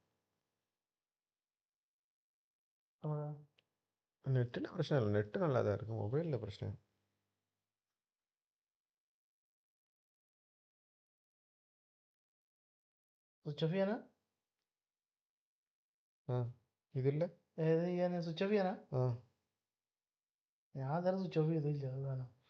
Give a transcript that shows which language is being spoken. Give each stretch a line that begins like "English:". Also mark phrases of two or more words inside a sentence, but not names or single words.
Malayalam: നെറ്റിൻ്റെ പ്രശ്നമല്ല, നെറ്റ്
Tamil: നല്ലதாக இருக்குது, மொபைலில் பிரச்சனை.
Malayalam: സ്വിച്ച് ഓഫ് ചെയ്യാനാ? ആ ഇതില്ല. ഏത് ചെയ്യാൻ? സ്വിച്ച് ഓഫ് ചെയ്യാനാ? ആ ഞാൻ അന്നേരം സ്വിച്ച് ഓഫ് ചെയ്തില്ല, അത് വേണം.